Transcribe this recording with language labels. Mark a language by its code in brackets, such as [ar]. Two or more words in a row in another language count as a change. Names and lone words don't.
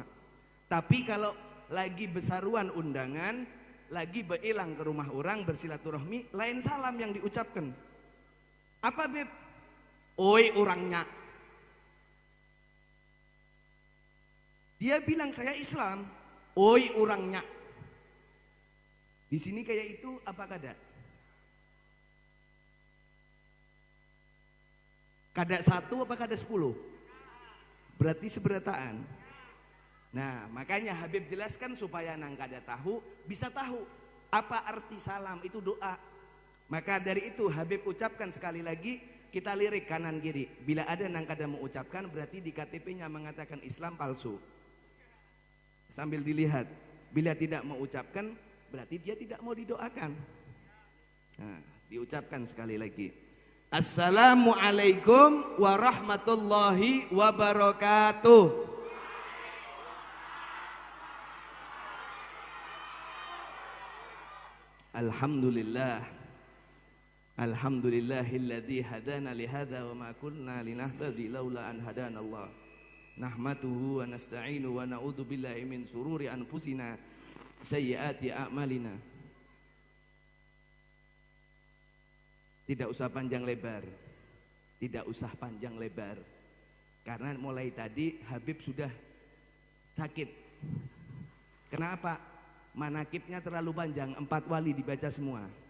[id] Tapi kalau lagi besaruan undangan, lagi berelang ke rumah orang bersilaturahmi, lain salam yang diucapkan. Apa Habib? Oi orangnya. Dia bilang saya Islam. Oi orangnya. Di sini kayak itu apa kada? Kada 1 apa kada 10? Berarti seberataan. Nah, makanya Habib jelaskan supaya [bjn] nang kada tahu [id] bisa tahu apa arti salam itu doa. Maka dari itu Habib ucapkan sekali lagi, kita lirik kanan kiri. Bila ada [bjn] nang kada mau [id] ucapkan berarti di KTP-nya mengatakan Islam palsu. Sambil dilihat. Bila tidak mau ucapkan berarti dia tidak mau didoakan. Nah, diucapkan sekali lagi. [ar] السلام عليكم ورحمة الله وبركاته. الحمد لله. الحمد لله الذي هدانا لهذا وما كنا لنهتدي لولا أن هدانا الله. نحمده ونستعينه ونعوذ بالله من شرور أنفسنا سيئات أعمالنا. [id] Tidak usah panjang lebar. Tidak usah panjang lebar. Karena mulai tadi Habib sudah sakit. Kenapa? Manakibnya terlalu panjang, 4 wali dibaca semua.